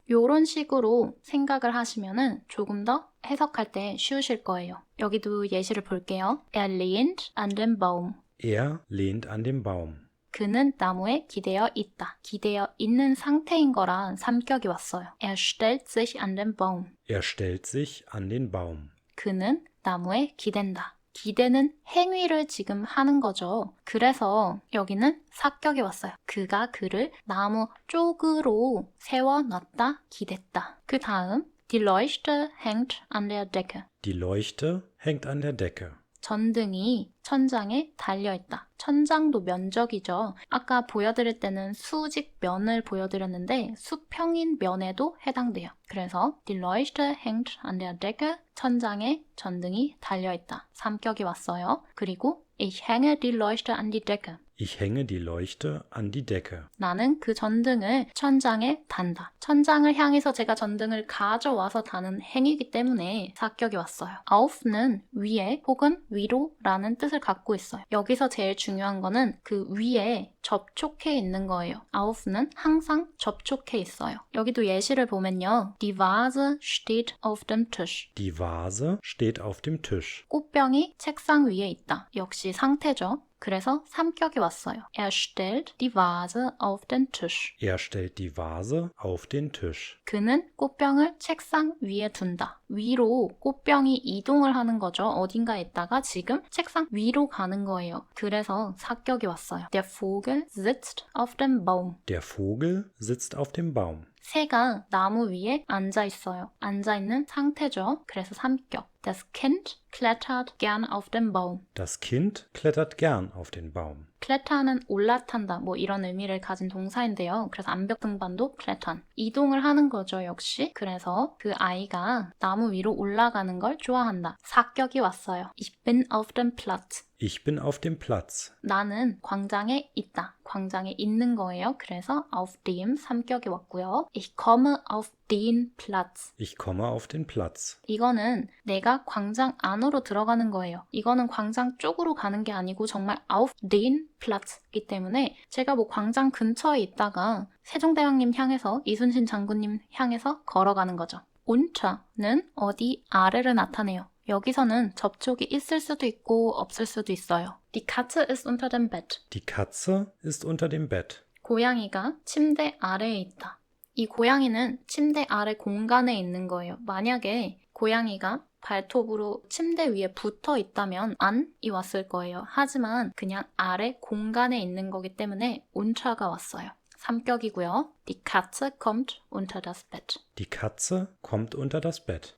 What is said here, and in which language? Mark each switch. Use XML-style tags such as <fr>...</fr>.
<ko>이런 식으로 생각을 하시면은 조금 더 해석할 때 쉬우실 거예요. 여기도 예시를 볼게요.</ko> <de>Er lehnt an den Baum. Er lehnt an den Baum.</de> <ko>그는 나무에 기대어 있다. 기대어 있는 상태인 거라 3격이 왔어요.</ko> <de>Er stellt sich an den Baum. Er stellt sich an den Baum.</de> <ko>그는 나무에 기댄다. 기대는 행위를 지금 하는 거죠. 그래서 여기는 4격이 왔어요. 그가 그를 나무 쪽으로 세워놨다, 기댔다. 그 다음</ko> <de>Die Leuchte hängt an der Decke. Die Leuchte hängt an der Decke.</de> <ko>전등이 천장에 달려있다. 천장도 면적이죠. 아까 보여드릴 때는 수직 면을 보여드렸는데 수평인 면에도 해당돼요. 그래서</ko> <de>Die Leuchte hängt an der Decke.</de> <ko>천장에 전등이 달려있다. 3격이 왔어요. 그리고</ko> <de>Ich hänge die Leuchte an die Decke. Ich hänge die Leuchte an die Decke.</de> <ko>나는 그 전등을 천장에 단다. 천장을 향해서 제가 전등을 가져와서 다는 행위이기 때문에 4격이 왔어요. auf는 위에 혹은 위로라는 뜻을 갖고 있어요. 여기서 제일 중요한 거는 그 위에 접촉해 있는 거예요. auf는 항상 접촉해 있어요. 여기도 예시를 보면요.</ko> <de>Die Vase steht auf dem Tisch. Die Vase steht auf dem Tisch.</de> <ko>꽃병이 책상 위에 있다. 역시 상태죠. 그래서 3격이 왔어요.</ko> <de>Er stellt die Vase auf den Tisch. Er stellt die Vase auf den Tisch.</de> <ko>그는 꽃병을 책상 위에 둔다. 위로 꽃병이 이동을 하는 거죠. 어딘가에 있다가 지금 책상 위로 가는 거예요. 그래서 4격이 왔어요.</ko> <de>Der Vogel sitzt auf dem Baum. Der Vogel sitzt auf dem Baum.</de> <ko>새가 나무 위에 앉아 있어요. 앉아 있는 상태죠. 그래서 3격.</ko> <de>Das Kind klettert gern auf den Baum. Das Kind klettert gern auf den Baum.</de> <ko>klettern은 올라탄다 뭐 이런 의미를 가진 동사인데요. 그래서 암벽 등반도 klettern. 이동을 하는 거죠, 역시. 그래서 그 아이가 나무 위로 올라가는 걸 좋아한다. 사격이 왔어요.</ko> <de>Ich bin auf dem Platz. Ich bin auf dem Platz.</de> <ko>나는 광장에 있다. 광장에 있는 거예요. 그래서 auf dem 삼격이 왔고요.</ko> <de>Ich komme auf den Platz. Ich komme auf den Platz.</de> <ko>이거는 내가 광장 안으로 들어가는 거예요. 이거는 광장 쪽으로 가는 게 아니고 정말</ko> <de>auf den Platz</de> <ko>이기 때문에 제가 뭐 광장 근처에 있다가 세종대왕님 향해서 이순신 장군님 향해서 걸어가는 거죠. unter는 어디 아래를 나타내요. 여기서는 접촉이 있을 수도 있고 없을 수도 있어요.</ko> <de>Die Katze ist unter dem Bett. Die Katze ist unter dem Bett.</de> <ko>고양이가 침대 아래에 있다. 이 고양이는 침대 아래 공간에 있는 거예요. 만약에 고양이가 발톱으로 침대 위에 붙어 있다면 안이 왔을 거예요. 하지만 그냥 아래 공간에 있는 거기 때문에 unter가 왔어요. 삼격이고요.</ko> <de>Die Katze kommt unter das Bett. Die Katze kommt unter das Bett.</de>